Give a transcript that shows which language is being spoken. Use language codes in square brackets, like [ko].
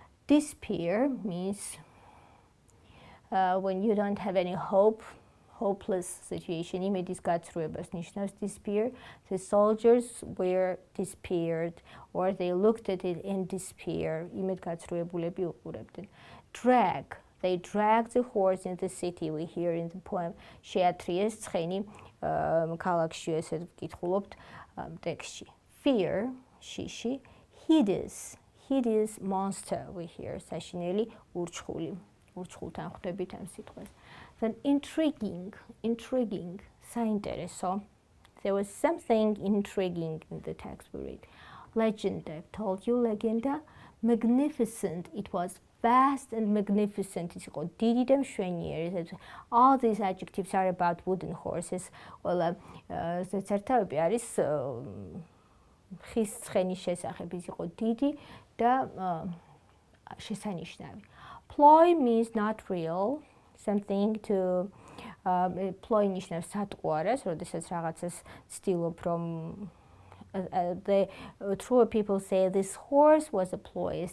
[en] Despair means when you don't have any hope, hopeless situation. [ka] იმედის გაცრუებას ნიშნავს despair. [en] The soldiers were despaired, or they looked at it in despair. [ka] იმედგაცრუებულები უყურებდნენ. [en] They dragged the horse in the city, we hear in the poem. [ka] შეათრიეს ცხენი ქალაქში, ესეთ ვკითხულობთ ტექსტში. [en] Fear, შიში. Hideous monster, we hear. [ka] საშინელი ურჩხული. ურჩხულთან ხვდებით ამ სიტყვას. [en] Then intriguing, საინტერესო. There was something intriguing in the text we read. Legend, I've told you, legenda. Magnificent, it was vast and magnificent. [ka] ის იყო დიდი და მშვენიერი. [en] All these adjectives are about wooden horses. [ka] Well, ზეცერთავები არის ხის ცხენის შესახებ. ის იყო დიდი და შესანიშნავი. [en] Ploy means not real, something to ploy [ka] ნიშნავს სატყუარას, როდესაც რაღაცას ცდილობ რომ [en] the true people say this horse was a ploy.